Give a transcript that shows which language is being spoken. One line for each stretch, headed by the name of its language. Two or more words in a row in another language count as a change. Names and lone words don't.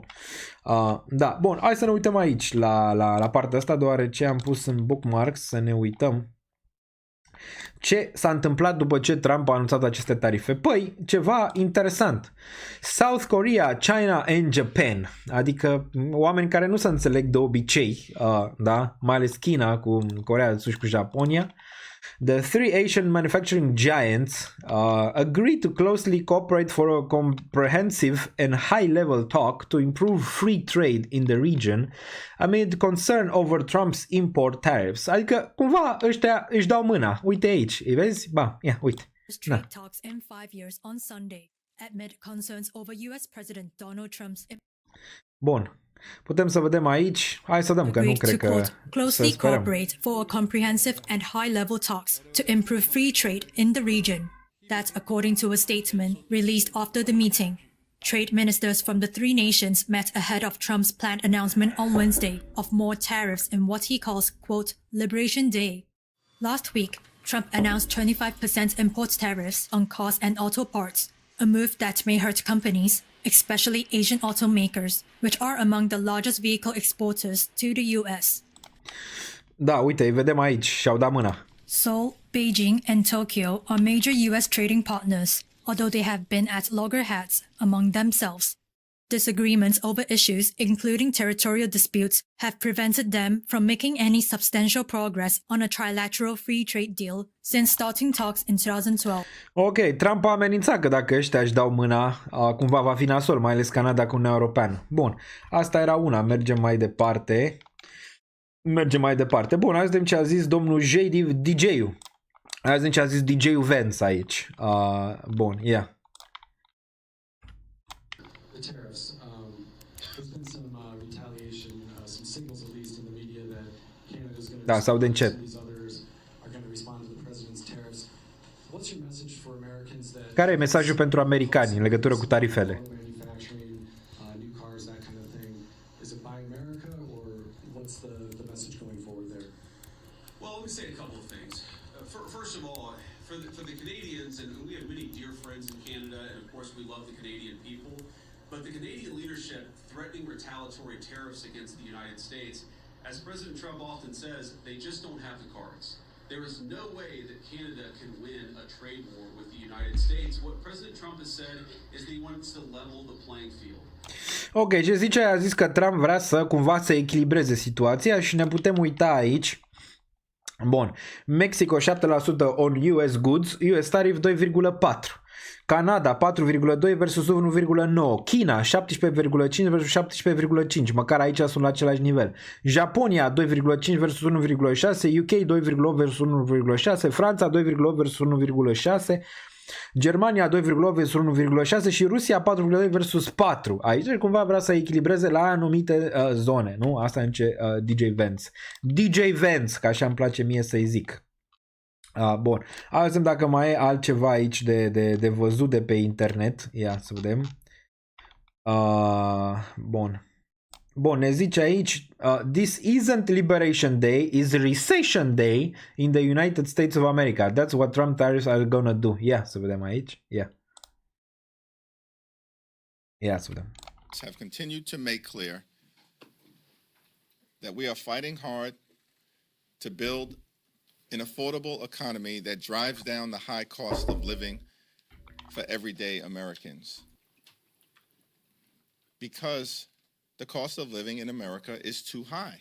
Romanian: Da, bun, hai să ne uităm aici la partea asta, deoarece am pus în bookmarks să ne uităm ce s-a întâmplat după ce Trump a anunțat aceste tarife. Păi, ceva interesant.
English: South Korea, China and Japan,
Romanian: adică oameni care nu se înțeleg de obicei, da, mai ales China cu Coreea de Sud și cu Japonia.
English: The three Asian manufacturing giants agreed to closely cooperate for a comprehensive and high-level talk to improve free trade in the region amid concern over Trump's import tariffs.
Romanian: Adică, cumva, ăștia își dau mâna. Uite aici, îi vezi? Ba, ia, uite.
English: Trade talks in 5 years on Sunday amid concerns over US President Donald Trump's
Romanian: Bun. Putem să vedem aici. Hai să dăm, că nu cred că
English: closely cooperate for a comprehensive and high-level talks to improve free trade in the region. That's according to a statement released after the meeting. Trade ministers from the three nations met ahead of Trump's planned announcement on Wednesday of more tariffs in what he calls, quote, Liberation Day. Last week, Trump announced 25% import tariffs on cars and auto parts, a move that may hurt companies, especially Asian automakers, which are among the largest vehicle exporters to the US.
Romanian: Da, uite, îi vedem aici și-au dat mâna.
English: Seoul, Beijing, and Tokyo are major US trading partners, although they have been at loggerheads among themselves. Disagreements over issues, including territorial disputes, have prevented them from making any substantial progress on a trilateral free trade deal since starting talks in 2012.
Romanian: Ok, Trump a amenințat că dacă ăștia își dau mâna, cumva va fi nasol, mai ales Canada cu Uniunea Europeană. Bun, asta era una, mergem mai departe. Bun, hai să vedem ce a zis domnul DJ-ul. Hai să vedem ce a zis DJ-ul Vance aici. Bun, ia.
English: The tariffs. There's been some retaliation, some signals at least in the media that Canada is going to
Romanian: sau de încet.
English: these others are going to respond to the president's tariffs. What's your message for Americans that
Romanian: Care e mesajul pentru americani în legătură cu tarifele?
English: manufacturing new cars, that kind of thing? Is it buy America, or what's the message going forward there? Well, let me say a couple of things. First of all, for the Canadians, and we have many dear friends in Canada, and of course we love the Canadian people, but the Canadian leadership threatening retaliatory tariffs against the United States, as President Trump often says, they just don't have the cards. There is no way that Canada can win a trade war with the United States. What President Trump has said is that he wants to level the playing field.
Romanian: Ok, ce zice? A zis că Trump vrea să cumva să echilibreze situația și ne putem uita aici. Bun,
English: Mexico 7% on US goods, US tariff 2,4%.
Romanian: Canada 4,2 versus 1,9. China 17,5 versus 17,5. Măcar aici sunt la același nivel. Japonia 2,5 versus 1,6. UK 2,8 versus 1,6. Franța 2,8 versus 1,6. Germania 2,8 versus 1,6 și Rusia 4,2 versus 4. Aici cumva vrea să echilibreze la anumite zone, nu? Asta zice DJ Vance. DJ Vance, că așa îmi place mie să-i zic. Bun. Hai să vedem dacă mai e altceva aici de văzut de pe internet. Ia să vedem. Bun. Bun, ne zice aici
English: this isn't Liberation Day, is Recession Day in the United States of America. That's what Trump tariffs are gonna do.
Romanian: Ia să vedem aici. Ia să vedem.
English: Have continued to make clear that we are fighting hard to build an affordable economy that drives down the high cost of living for everyday Americans. Because the cost of living in America is too high.